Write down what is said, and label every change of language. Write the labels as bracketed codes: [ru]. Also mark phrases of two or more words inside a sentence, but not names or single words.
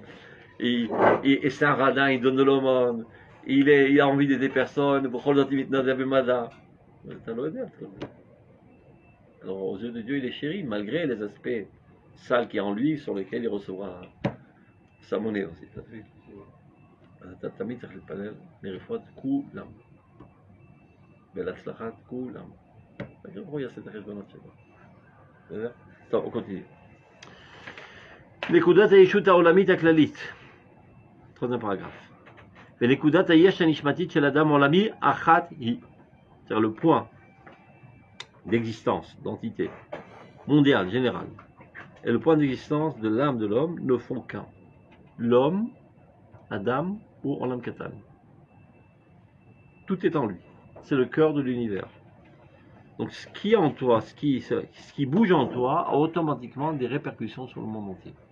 [fr] Et c'est un radin, il donne de l'aumône. Il a envie d'aider personne. Alors aux yeux de Dieu, il est chéri, malgré les aspects sales qu'il y a en lui, sur lesquels il recevra sa monnaie aussi. [he] אז אתה תמיד צריך להתפלל לרפואת כולם. ולהצלחת כולם. הקדוש ברוך הוא יעשה את החשבונות שלו. בסדר? טוב, [fr] on continue. [he] נקודת הישות העולמית הכללית. [fr] troisième paragraphe. [he] ונקודת היש הנשמתית של אדם עולמי אחת היא. [fr] C'est-à-dire le point d'existence, d'entité, mondiale, générale. Et le point d'existence de l'âme de l'homme ne font qu'un. L'homme, Adam ou [he] עולם קטן. [fr] Tout est en lui. C'est le cœur de l'univers. Donc ce qui est en toi, ce qui bouge en toi, a automatiquement des répercussions sur le monde entier.